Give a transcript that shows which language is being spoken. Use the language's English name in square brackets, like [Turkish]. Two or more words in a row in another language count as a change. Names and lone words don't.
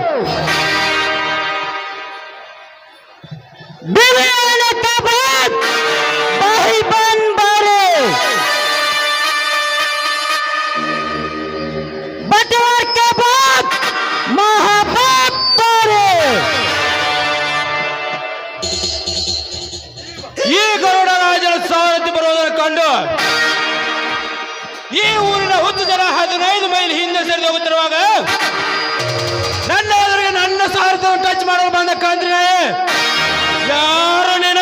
[Hindi] बीवी होने के बाद भाई बहन भरे, बटवार के बाद माँ बाप भरे, [Kannada] ಈ ಗರುಡ ರಾಜರ ಸಾರಥಿ ಬರುವುದನ್ನು ಕಂಡು ಈ ಊರಿನ 10 ಜನ 15 ಮೈಲ್ ಹಿಂದೆ ಸರಿದು ಹೋಗುತ್ತಿರುವಾಗ ನನ್ನ ಎದುರಿಗೆ ನನ್ನ ಸಾರಥಿಯನ್ನು ಟಚ್ ಮಾಡಲು ಬಂದ ಕಂದ್ರೆ ಯಾರು ನೀನು?